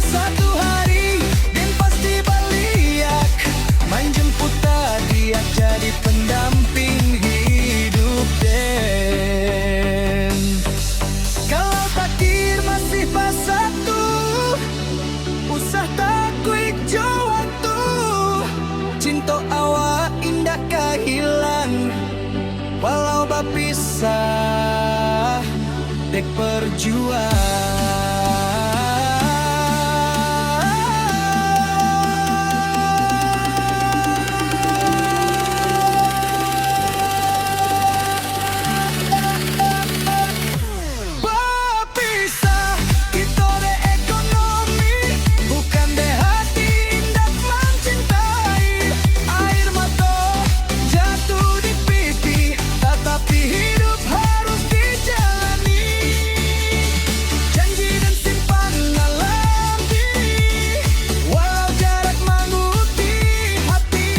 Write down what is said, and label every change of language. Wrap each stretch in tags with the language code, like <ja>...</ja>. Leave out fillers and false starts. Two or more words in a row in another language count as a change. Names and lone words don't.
<min>Satu hari dan pasti balik menjemput hadiah jadi pendamping hidup den. Kalau takdir masih pas satu, usah takut waktu. Cinta awak indah kehilang, walau bapisah dek perjuang. Bapisah kita dek ekonomi, bukan dek hati indah mencintai.</min> <id>Air mata jatuh di pipi, tetapi hidup harus dijalani. Janji dan simpan dalam diri, walau jarak menguji hati.</id>